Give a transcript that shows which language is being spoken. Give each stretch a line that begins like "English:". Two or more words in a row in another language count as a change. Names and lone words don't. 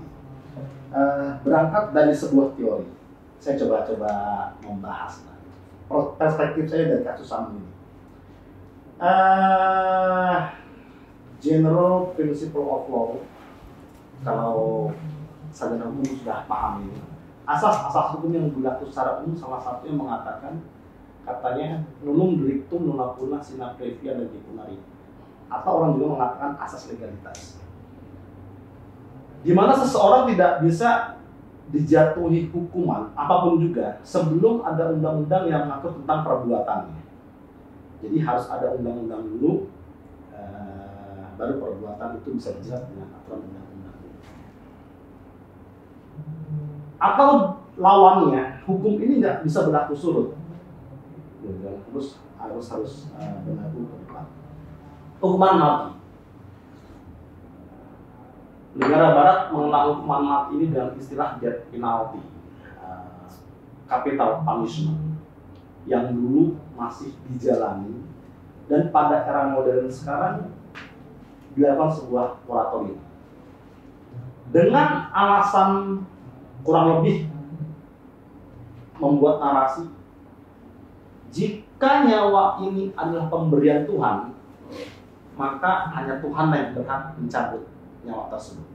Indonesian: Berangkat dari sebuah teori, saya coba membahas perspektif saya dari kasus Sambo ini.
English: General Principle of Law,
Indonesian: kalau sarjana hukum sudah paham ini, asas-asas hukum yang berlaku secara umum salah satunya mengatakan, katanya
Latin: nunum delictum non appuna sine previa legi punari,
Indonesian: atau orang juga mengatakan asas legalitas, di mana seseorang tidak bisa dijatuhi hukuman apapun juga sebelum ada undang-undang yang mengatur tentang perbuatannya. Jadi harus ada undang-undang dulu, baru perbuatan itu bisa dijerat dengan aturan undang-undang. Atau lawannya, hukum ini nggak bisa berlaku surut, terus harus berlaku ke depan. Hukuman mati. Negara Barat mengenal hukuman mati ini dengan istilah
English: death penalty, capital punishment,
Indonesian: yang dulu masih dijalani dan pada era modern sekarang dilakukan sebuah moratorium dengan alasan kurang lebih membuat narasi, jika nyawa ini adalah pemberian Tuhan, maka hanya Tuhan yang berhak mencabut nyawa tersebut.